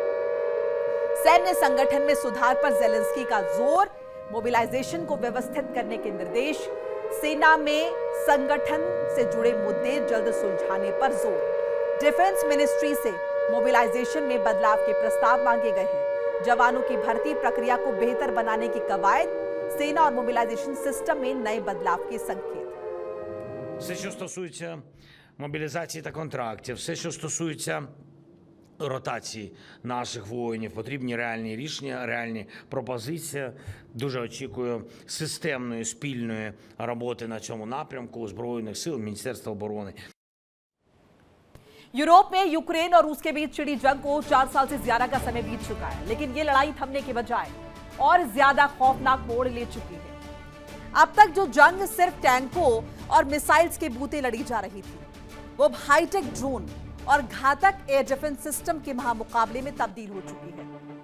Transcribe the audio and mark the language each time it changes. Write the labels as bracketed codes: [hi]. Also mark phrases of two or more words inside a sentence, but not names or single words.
[hi] सैन्य संगठन में सुधार पर ज़ेलेंस्की का जोर, मोबिलाइजेशन को व्यवस्थित करने के निर्देश, सेना में संगठन से जुड़े मुद्दे जल्द सुलझाने पर जोर। [en] defence ministry [hi] से मोबिलाइजेशन में बदलाव के प्रस्ताव मांगे गए हैं। जवानों की भर्ती प्रक्रिया को बेहतर बनाने की कवायद, सेना और [en] mobilization system [hi] में नए बदलाव के संकेत। [uk] Все, що стосується мобілізації та контрактів, все, що стосується ротації наших воїнів, потрібні реальні рішення, реальні пропозиції. Дуже очікую системної спільної роботи на цьому напрямку Збройних сил, Міністерства оборони. [hi] यूरोप में यूक्रेन और रूस के बीच छिड़ी जंग को 4 साल से ज्यादा का समय बीत चुका है, लेकिन ये लड़ाई थमने के बजाय और ज्यादा खौफनाक मोड़ ले चुकी है। अब तक जो जंग सिर्फ टैंकों और मिसाइल्स के बूते लड़ी जा रही थी, वो अब [en] hi-tech drone [hi] और घातक [en] air defense system [hi] के महामुकाबले में तब्दील हो चुकी है।